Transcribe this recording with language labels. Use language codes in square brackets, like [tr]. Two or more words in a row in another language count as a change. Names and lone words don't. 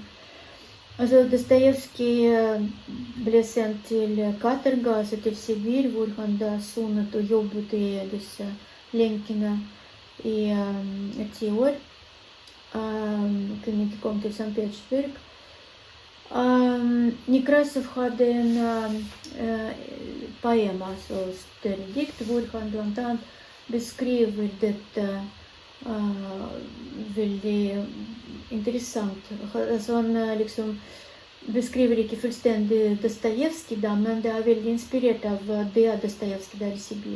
[no] Altså, Dostojevskij ble sendt til Katorga, altså til Sibir, hvor han da sonet og jobbet i disse lenkene i 10 år. Kunne ikke komme til St. Petersburg. [sv] Nekrasov hade en poem, alltså större dikt, hvor han bland annat beskriver detta väldigt intressant. Alltså han liksom beskriver inte fullständigt Dostojevskij, men det är väldigt inspirerat av det Dostojevskij där i Sibir.